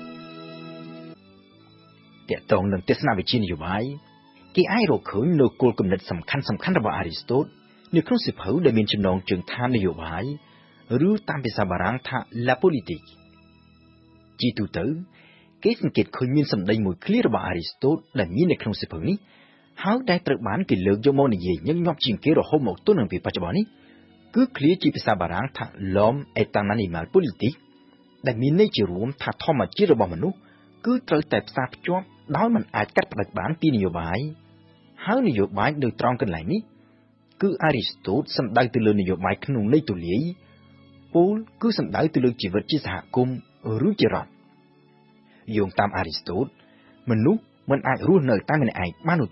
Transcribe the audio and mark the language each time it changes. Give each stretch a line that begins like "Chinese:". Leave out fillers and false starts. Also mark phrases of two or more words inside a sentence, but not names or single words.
Khmer: ទាក់ទងនឹងទស្សនវិជ្ជានយោបាយគេអាចរកឃើញនូវគោលគំនិតសំខាន់របស់អារីស្តូតនៅក្នុងសៀវភៅដែលមានចំណងជើងថានយោបាយឬតាមភាសាបារាំងថា La Politique ជាទូទៅគេសង្កេតឃើញមានសម្ដីមួយឃ្លារបស់អារីស្តូតដែលមាននៅក្នុងសៀវភៅនេះហើយដែលត្រូវបានគេលើកយកមកនិយាយញឹកញាប់ជាងគេរហូតមកទល់នឹងពេលបច្ចុប្បន្ននេះគឺឃ្លាជាភាសាបារាំងថា
French: l'homme est un animal politique
Khmer: ដែលមានន័យជារួមថា ធម្មជាតិរបស់មនុស្សគឺត្រូវតែផ្សារភ្ជាប់ដោយមិនអាចកាត់ផ្តាច់បានពីនយោបាយហើយនយោបាយនៅត្រង់កន្លែងនេះគឺអារីស្តូតសំដៅទៅលើនយោបាយក្នុងន័យទូលាយពោលគឺសំដៅទៅលើជីវិតជាសហគមន៍ឬជារដ្ឋយោងតាមអារីស្តូតមនុស្សមិនអាចរស់នៅតែម្នាក់ឯងបាននោះ